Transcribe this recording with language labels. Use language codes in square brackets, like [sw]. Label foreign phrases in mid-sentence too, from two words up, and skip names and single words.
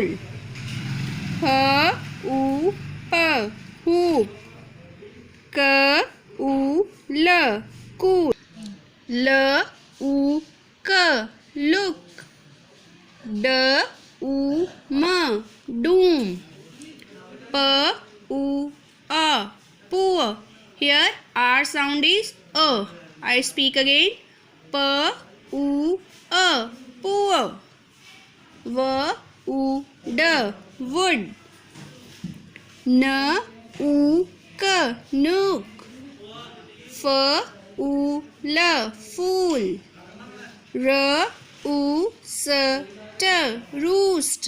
[en] H, U, P, hoop. K, U, L, cool. L, U, K, look. D, U, M, doom. P, U, A, poor. Here R sound is A. I speak again. P, U, A, poor. V, U, D, wood. N, U, K, nook. F, U, L, fool. R, U, S, T, roost.